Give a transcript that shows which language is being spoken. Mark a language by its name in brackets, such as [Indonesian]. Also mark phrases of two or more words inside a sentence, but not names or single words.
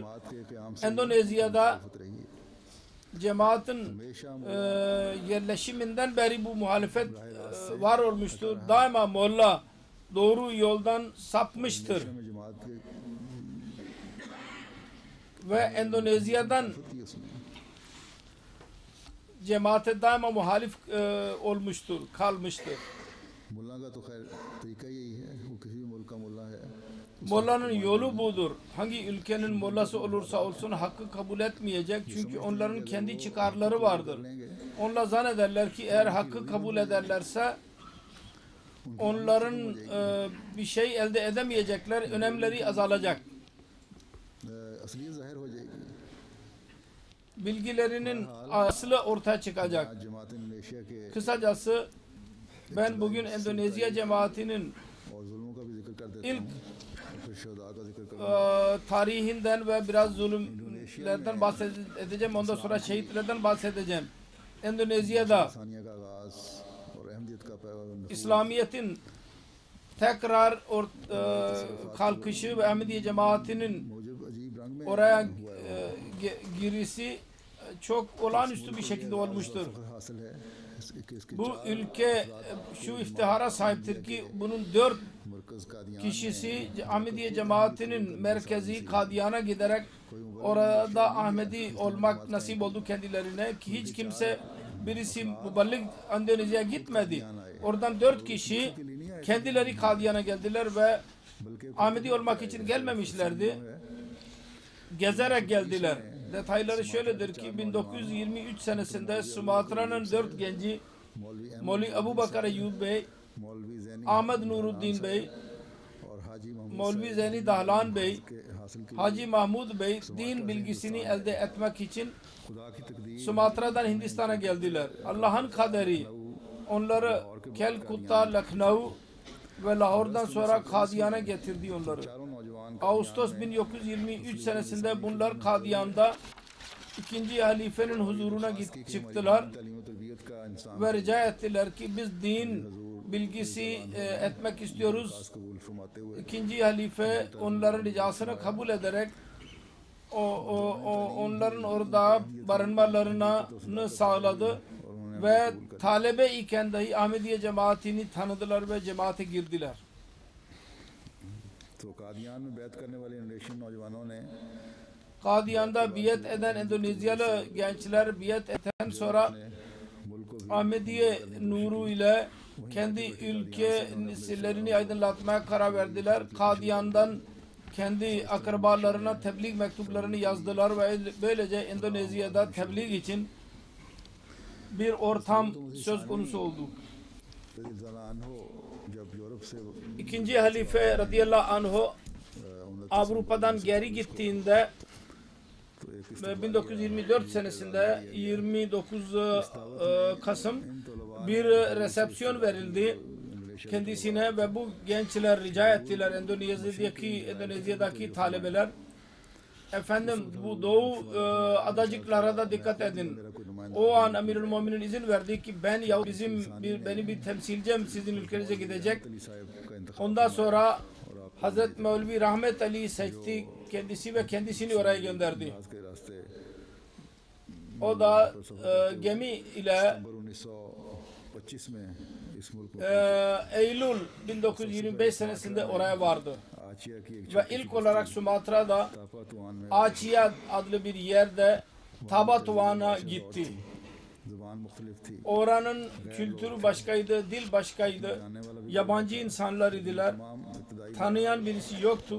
[Turkish] Endonezya'da cemaatin yerleşiminden beri bu muhalefet var olmuştur. Daima Molla doğru yoldan sapmıştır. Ve Endonezya'dan cemaate daima muhalif olmuştur, kalmıştır. [Urdu] ملا کا تو خیر طریقہ یہی ہے، وہ کسی بھی ملک کا ملا ہے [Turkish] Molla'nın yolu budur. Hangi ülkenin mollası olursa olsun hakkı kabul etmeyecek. Çünkü onların kendi çıkarları vardır. Onlar zannederler ki eğer hakkı kabul ederlerse onların bir şey elde edemeyecekler. Önemleri azalacak. [Urdu] اصلیت ظاہر ہو جائے گی. [Turkish] Bilgilerinin aslı ortaya çıkacak. [Urdu] آج جماعت انڈونیشیا کے [Turkish] Kısacası ben bugün Endonezya cemaatinin [Urdu] اور ظلموں کا بھی ذکر کر دیتا [Turkish] ilk [Urdu] ہوں، اور پھر شہدا کا ذکر کروں گا. [Turkish] tarihinden ve biraz zulümlerden bahsedeceğim. Ondan sonra şehitlerden bahsedeceğim. Endonezya'da [Urdu] ثانیہ کا آغاز اور احمدیت کا پیغام [Turkish] İslamiyet'in tekrar kalkışı ve Ahmediye cemaatinin [Urdu] مجھے عجیب رنگ میں [Turkish] oraya girişi çok olağanüstü bir şekilde olmuştur. [Urdu] حاصل ہے اس کے [Turkish] Bu ülke şu iftihara sahiptir ki bunun 4 [Urdu] مرکز قادیان [Turkish] kişisi Ahmediye cemaatinin merkezi Kadiyan'a giderek orada Ahmedi olmak nasip oldu kendilerine ki hiç kimse birisi müballik Endonezya'ya gitmedi. Oradan 4 kişi kendileri Kadiyan'a geldiler ve Ahmedi olmak için gelmemişlerdi. Gezerek geldiler. Detayları şöyledir ki 1923 senesinde Sumatra'nın 4 genci Mevli Abu Bakar Eyyub Bey, [Urdu] مولوی زینی [Turkish] Ahmet Nuruddin Bey, [Urdu] اور حاجی محمد [Turkish] Mevli Zeyni Dahlan Bey, [Urdu] کے حاصل کی [Turkish] Hacı Mahmud Bey din bilgisini elde etmek için [Urdu] خدا کی تقدیر [Turkish] Sumatra'dan Hindistan'a geldiler. Allah'ın kaderi onları Kelkutta, Lucknow ve Lahor'dan sonra Kadiyan'a getirdi onları. [Urdu] چاروں نوجوان [Turkish] Ağustos 1923 senesinde bunlar Kadiyan'da ikinci halifenin huzuruna çıktılar [Urdu] تعلیم تربیت کا انسان [Turkish] ve rica ettiler ki biz din bilgisi etmek istiyoruz. [Urdu] قبول فرماتے ہوئے [Turkish] İkinci halife onların ricasını kabul ederek onların orada barınmalarını sağladı ve talebe iken dahi Ahmediye cemaatini tanıdılar ve cemaate girdiler. [Urdu] تو قادیان میں بیعت کرنے والے انڈونیشین نوجوانوں نے [Turkish] Kadiyan'da biat eden Endonezyalı gençler biat eden sonra [Urdu] ملک کو [Turkish] Ahmediye nuru ile kendi ülkelerini aydınlatmaya karar verdiler. Kadiyan'dan kendi akrabalarına tebliğ mektuplarını yazdılar ve böylece Endonezya'da tebliğ için bir ortam söz konusu oldu. [Urdu] ہو جب یورپ سے [Turkish] İkinci halife [Arabic] رضي الله عنه [Turkish] Avrupa'dan geri gittiğinde 1924 senesinde 29 Kasım bir resepsiyon verildi kendisine ve bu gençler rica ettiler Endonezya'daki talebeler efendim bu doğu adacıklara da dikkat edin. O an [Arabic] أمير المؤمنين [Turkish] izin verdi ki ben ya beni bir temsilcim sizin ülkenize gidecek. Ondan sonra Hazret Mevlevi Rahmet Ali seçti kendisi ve kendisini oraya gönderdi. [Urdu] کے راستے [Turkish] O da gemi ile [Urdu] 1925 میں اس ملک میں [Turkish] Eylül 1925 senesinde oraya vardı. [Urdu] آچیا کی ایک [Turkish] Ve ilk olarak Sumatra'da [Urdu] تاپا توان میں [Turkish] Acıya adlı bir yerde Tabatuan'a gitti. [Urdu] زبان مختلف تھی [Turkish] Oranın kültürü başkaydı, dil başkaydı. Yabancı insanlar idiler. [Urdu] تمام ابتدائی [Turkish] Tanıyan birisi yoktu.